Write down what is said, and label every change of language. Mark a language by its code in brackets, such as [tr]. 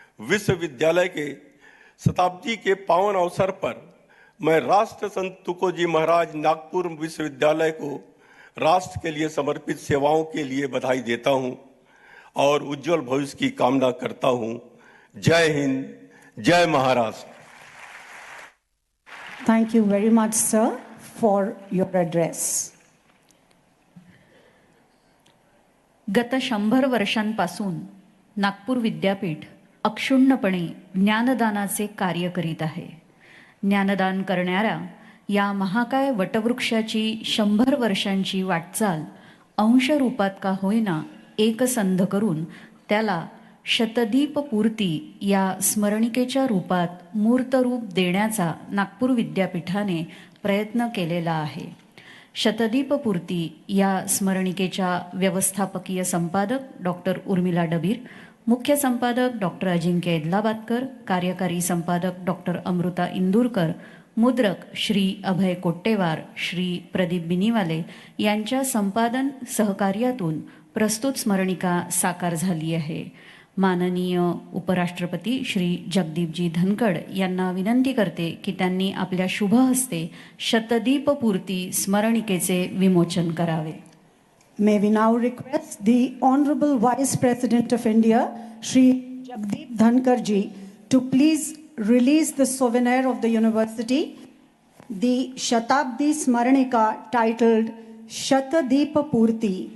[hi] विश्वविद्यालय के शताब्दी के पावन अवसर पर मैं राष्ट्र संत तुकोजी महाराज नागपुर विश्वविद्यालय को राष्ट्र के लिए समर्पित सेवाओं के लिए बधाई देता हूँ और उज्जवल भविष्य की कामना करता हूँ। जय हिंद, जय Maharashtra. [en] Thank you very much, sir, for your address. [mr] गत 100 वर्षांपासून नागपूर विद्यापीठ अक्षुण्णपणे ज्ञानदानाचे कार्य करीत आहे. ज्ञानदान करणाऱ्या या महाकाय वटवृक्षाची 100 वर्षांची वाटचाल अंशरूपात का होईना एकसंध करून त्याला शतदीपपूर्ती या स्मरणिकेच्या रूपात मूर्तरूप देण्याचा नागपूर विद्यापीठाने प्रयत्न केलेला आहे. शतदीपपूर्ती या स्मरणिकेच्या व्यवस्थापकीय संपादक डॉक्टर उर्मिला डबीर, मुख्य संपादक डॉक्टर अजिंक्य एदलाबादकर, कार्यकारी संपादक डॉक्टर अमृता इंदूरकर, मुद्रक श्री अभय कोट्टेवार, श्री प्रदीप बिनीवाले यांच्या संपादन सहकार्यातून प्रस्तुत स्मरणिका साकार झाली आहे. माननीय उपराष्ट्रपती श्री जगदीपजी धनखड यांना विनंती करते की त्यांनी आपल्या शुभ हस्ते शतदीपपूर्ती स्मरणिकेचे विमोचन करावे. [en] May we now request the Honorable Vice President of India, Shri Jagdeep Dhankhar ji, to please release the souvenir of the university, the Shatabdi Smaranika titled Shatadeepa Purti.